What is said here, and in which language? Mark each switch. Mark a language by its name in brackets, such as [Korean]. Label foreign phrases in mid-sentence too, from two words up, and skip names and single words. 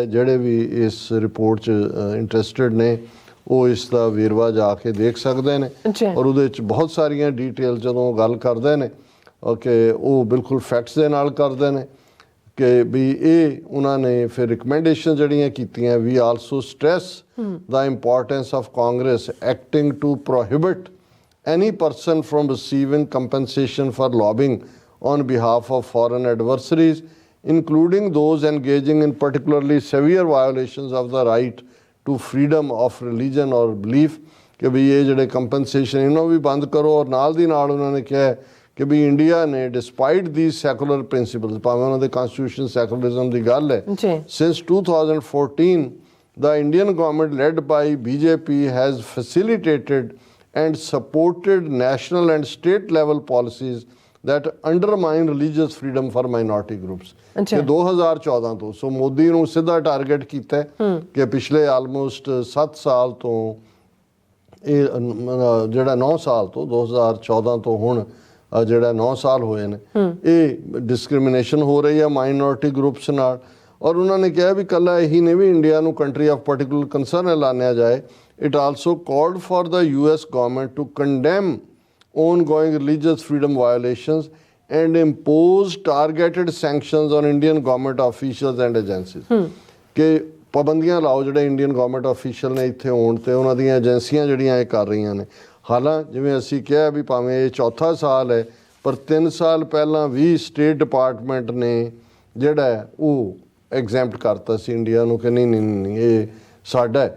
[Punjabi] ਜਿਹੜੇ ਵੀ ਇਸ ਰਿਪੋਰਟ 'ਚ ਇੰਟਰਸਟਿਡ ਨੇ ਉਹ ਇਸ ਦਾ ਵੇਰਵਾ ਜਾ ਕੇ ਦੇਖ ਸਕਦੇ ਨੇ, ਔਰ ਉਹਦੇ 'ਚ ਬਹੁਤ ਸਾਰੀਆਂ ਡਿਟੇਲ ਜਦੋਂ ਗੱਲ ਕਰਦੇ ਨੇ ਕਿ ਉਹ ਬਿਲਕੁਲ ਫੈਕਟਸ ਦੇ ਨਾਲ ਕਰਦੇ ਨੇ ਕਿ ਵੀ ਇਹ ਉਹਨਾਂ ਨੇ ਫਿਰ ਰਿਕਮੈਂਡੇਸ਼ਨ ਜਿਹੜੀਆਂ ਕੀਤੀਆਂ। [English] we also stress the importance of Congress acting to prohibit any person from receiving compensation for lobbying on behalf of foreign adversaries, including those engaging in particularly severe violations of the right to freedom of religion or belief, [Hindi] कि भी ये [Punjabi] ਜਿਹੜੇ ਕੰਪਨਸੇਸ਼ਨ ਇਹਨੂੰ ਵੀ ਬੰਦ ਕਰੋ। ਔਰ ਨਾਲ ਦੀ ਨਾਲ ਉਹਨਾਂ ਨੇ ਕਿਹਾ ਕਿ ਵੀ ਇੰਡੀਆ ਨੇ [English] despite the secular principles, [Punjabi] ਭਾਵੇਂ ਉਹਨਾਂ ਦੇ ਕਨਸਟੀਟਿਊਸ਼ਨ ਸੈਕੂਲਰਿਜ਼ਮ ਦੀ ਗੱਲ ਹੈ, [English] since 2014 the Indian government led by BJP has facilitated and supported national and state level policies that undermine religious freedom for minority groups। [Punjabi] ਕਿ 2014 ਤੋਂ ਸੋ ਮੋਦੀ ਨੂੰ ਸਿੱਧਾ ਟਾਰਗੇਟ ਕੀਤਾ ਕਿ ਪਿਛਲੇ ਆਲਮੋਸਟ 7 ਸਾਲ ਤੋਂ ਇਹ ਜਿਹੜਾ 9 ਸਾਲ ਤੋਂ 2014 ਤੋਂ ਹੁਣ ਜਿਹੜਾ 9 ਸਾਲ ਹੋਏ ਨੇ ਇਹ ਡਿਸਕ੍ਰਿਮੀਨੇਸ਼ਨ ਹੋ ਰਹੀ ਹੈ [English] minority groups [Punjabi] ਨਾਲ। ਔਰ ਉਹਨਾਂ ਨੇ ਕਿਹਾ ਵੀ ਕੱਲਾ ਇਹੀ ਨਹੀਂ ਵੀ ਇੰਡੀਆ ਨੂੰ [English] country of particular concern [Punjabi] ਐਲਾਨਿਆ ਜਾਏ। [English] It also called for the US government to condemn ongoing religious freedom violations and impose targeted sanctions on Indian government officials and agencies। [Punjabi] ਕਿ ਪਾਬੰਦੀਆਂ ਲਾਓ ਜਿਹੜੇ [English] Indian government official [Punjabi] ਨੇ ਇੱਥੇ ਆਉਣ ਤੇ ਉਹਨਾਂ ਦੀਆਂ ਏਜੰਸੀਆਂ ਜਿਹੜੀਆਂ ਇਹ ਕਰ ਰਹੀਆਂ ਨੇ। ਹਾਲਾਂ ਜਿਵੇਂ ਅਸੀਂ ਕਿਹਾ ਵੀ ਭਾਵੇਂ ਇਹ ਚੌਥਾ ਸਾਲ ਹੈ ਪਰ 3 ਸਾਲ ਪਹਿਲਾਂ ਵੀ ਸਟੇਟ ਡਿਪਾਰਟਮੈਂਟ ਨੇ ਜਿਹੜਾ ਉਹ ਐਗਜ਼ੈਂਪਟ ਕਰਤਾ ਸੀ ਇੰਡੀਆ ਨੂੰ ਕਿ ਨਹੀਂ ਇਹ ਸਾਡਾ ਹੈ।